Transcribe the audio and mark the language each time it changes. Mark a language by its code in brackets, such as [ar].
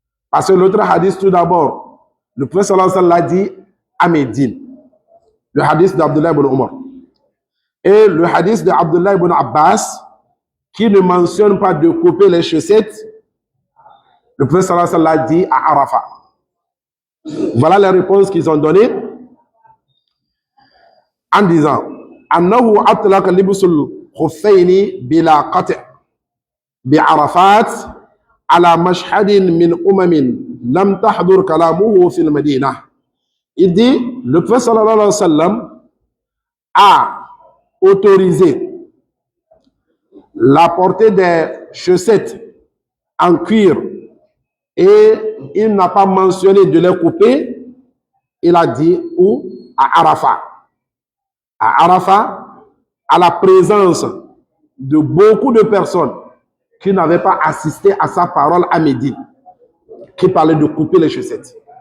[fr] Parce que l'autre hadith, tout d'abord, le prophète sallallahu alayhi wa sallam l'a dit à Médine. Le hadith d'Abdullah ibn Omar. Et le hadith d'Abdullah ibn Abbas, qui ne mentionne pas de couper les chaussettes, le prophète sallallahu alayhi wa sallam l'a dit à Arafat. Voilà les réponses qu'ils ont données en disant [ar] أنه أطلق لبس الخفين بلا قطع بعرفات على مشهد من لم تحضر كلامه في المدينة. [fr] Il dit, le prophète sallallahu alayhi wa sallam a autorisé la portée des chaussettes en cuir et il n'a pas mentionné de les couper. Il a dit où? À Arafat. À Arafat, à la présence de beaucoup de personnes qui n'avaient pas assisté à sa parole à Médine, qui parlait de couper les chaussettes.